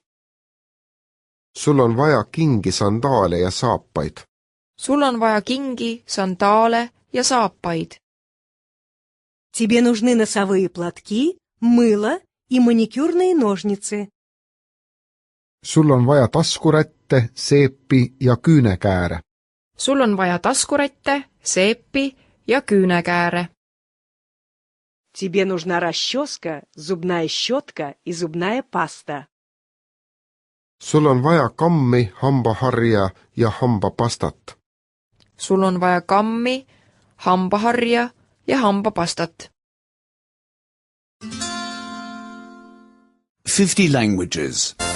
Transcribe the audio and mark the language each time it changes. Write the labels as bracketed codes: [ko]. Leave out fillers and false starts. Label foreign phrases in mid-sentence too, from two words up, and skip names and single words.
[et] Sul on vaja kingi, sandaale ja saapaid. sul on vaja kingi, sandaale ja saapaid. [ru] Тебе нужны носовые платки, мыло и маникюрные ножницы. [et] Sul on vaja taskurätte, seepi ja küünekääre. sul on vaja taskurätte, seepi ja küünekääre. [ru] Тебе нужна расческа, зубная щетка и зубная паста. [et] Sul on vaja kammi, hambaharja ja hambapastat. sul on vaja kammi, hambaharja ja hambapastat. [en] 50 languages.